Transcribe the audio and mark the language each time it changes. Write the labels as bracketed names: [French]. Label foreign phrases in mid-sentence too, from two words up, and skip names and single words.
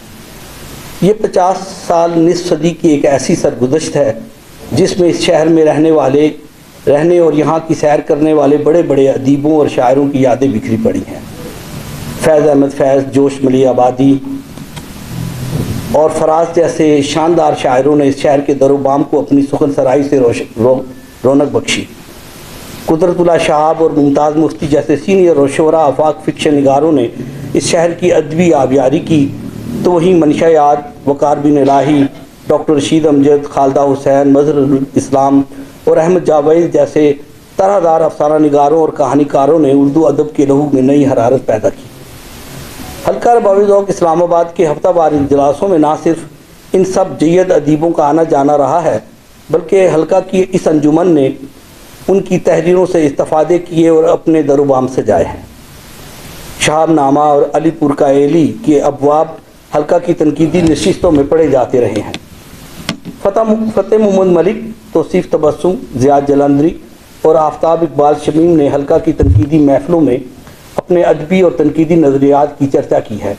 [Urdu] یہ 50 سال نصف صدی کی ایک ایسی سرگزشت ہے جس میں اس شہر میں رہنے اور یہاں کی سیر کرنے والے بڑے بڑے ادیبوں اور شاعروں کی یادیں بکھری پڑی ہیں. فیض احمد فیض، جوش ملی آبادی اور فراز جیسے شاندار شاعروں نے اس شہر کے در و بام کو اپنی سخن سرائی سے رونق بخشی. قدرت اللہ شہاب اور ممتاز مفتی جیسے سینئر اور شعراء آفاق فکشن نگاروں نے اس شہر کی ادبی آبیاری کی. تو وہیں منشا یاد، وقار بن الہی، ڈاکٹر رشید امجد، خالدہ حسین، مظہر الاسلام اور احمد جاوید جیسے طرح دار افسانہ نگاروں اور کہانی کاروں نے اردو ادب کے لہو میں نئی حرارت پیدا کی. حلقہ ارباب ذوق اسلام آباد کے ہفتہ وار اجلاسوں میں نہ صرف ان سب جید ادیبوں کا آنا جانا رہا ہے، بلکہ حلقہ کی اس انجمن نے ان کی تحریروں سے استفادے کیے اور اپنے در و بام سجائے ہیں. شہاب نامہ اور علی پور کا ایلی کے ابواب حلقہ کی تنقیدی نشستوں میں پڑھے جاتے رہے ہیں. فتح محمد ملک، توصیف تبسم، زیاد جلندری اور آفتاب اقبال شمیم نے حلقہ کی تنقیدی محفلوں میں اپنے ادبی اور تنقیدی نظریات کی چرچا کی ہے.